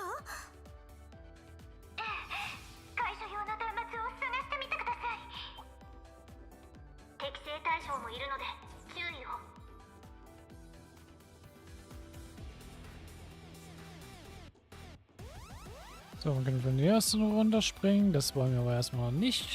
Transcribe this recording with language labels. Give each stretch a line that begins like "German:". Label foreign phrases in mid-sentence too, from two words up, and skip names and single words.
Japanese: ええ、解除用の端末を探してみてください。適正対象もいるので注意を。
German: So, wir können von der ersten runterspringen. Das wollen wir aber erstmal noch nicht.